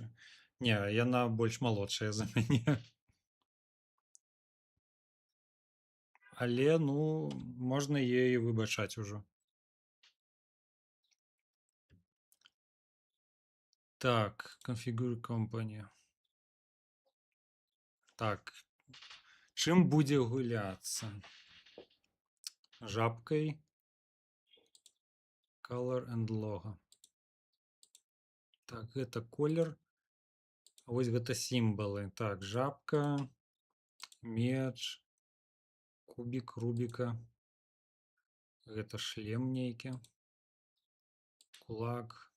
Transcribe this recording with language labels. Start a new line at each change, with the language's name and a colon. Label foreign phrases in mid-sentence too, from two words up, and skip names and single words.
Belarusian: Не, яна больш малодшая за мяне. Але, ну, можна яе выбачаць ужо. Так,
English: configure company.
Belarusian: Так, Чым будзе гуляцца? Жабкай.
English: Color and logo.
Belarusian: Так, гэта колер. Вось гэта сімвалы. Так, жабка, меч, кубік Рубіка. Гэта шлем нейкі. Кулак.